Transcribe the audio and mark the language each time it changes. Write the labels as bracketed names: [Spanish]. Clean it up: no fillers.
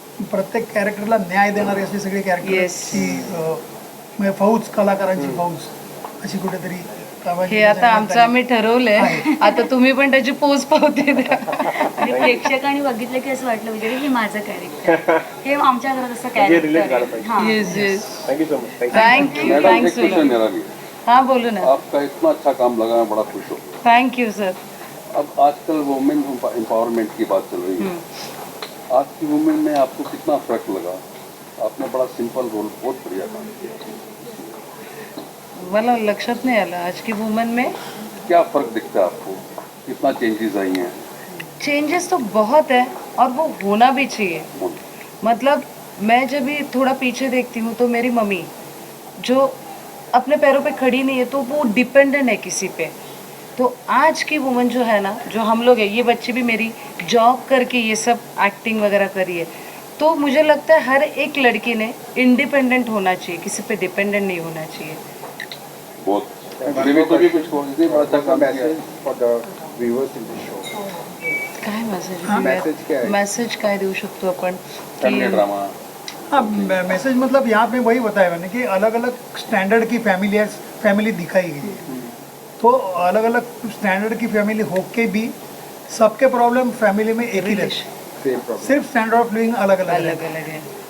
[Marathi] प्रत्येक कॅरेक्टरला न्याय देणारी अशी सगळी कॅरेक्टरची म्हणजे फौज कलाकारांची फौज अशी कुठेतरी हे आता आमचं आम्ही ठरवलंय. आता तुम्ही पण त्याची पोच पावते द्या. आणि प्रेक्षकांनी बघितलं की असं वाटलं म्हणजे हे माझं कॅरेक्टर हे आमच्या घरात असं कॅरेक्टर आहे. [English] Yes yes thank you so much. Thank you [Hindi] madam एक [English] Thank you. [Hindi] क्वेश्चन मेरा भी हाँ बोलो ना. आपका इतना अच्छा काम लगा मैं बड़ा खुश हूँ. [English] Thank you sir. [Hindi] अब आजकल वुमेन एम्पावरमेंट की बात चल रही है. आज की वुमेन में आपको कितना फर्क लगा? आपने बड़ा सिंपल रोल बहुत बढ़िया काम किया. [Marathi] मला लक्षात नहीं आला [Hindi] आज की वुमेन में क्या फर्क दिखता है आपको? कितना चेंजेस आई हैं? चेंजेस तो बहुत है और वो होना भी चाहिए. मतलब मैं जब भी थोड़ा पीछे देखती हूँ तो मेरी मम्मी जो अपने पैरों पे खड़ी नहीं है तो वो डिपेंडेंट है किसी पे. तो आज की वुमन जो है ना जो हम लोग है ये बच्ची भी मेरी जॉब करके ये सब एक्टिंग वगैरह करी है तो मुझे लगता है हर एक लड़की ने इंडिपेंडेंट होना चाहिए किसी पे डिपेंडेंट नहीं होना चाहिए. बहुत देवी तो भी कुछ हो इतनी बड़ा अच्छा काम किया. [Marathi] काय मेसेज मैसेज काय देऊ शकतो आपण फैमिली की ड्रामा. [Hindi] हाँ मैसेज मतलब यहाँ पे वही बताया मैंने कि अलग अलग स्टैंडर्ड की फैमिली दिखाई गई है. तो अलग अलग स्टैंडर्ड की फैमिली होके भी सबके प्रॉब्लम फैमिली में एक ही रहते सिर्फ स्टैंडर्ड ऑफ लिविंग अलग अलग अलग अलग है.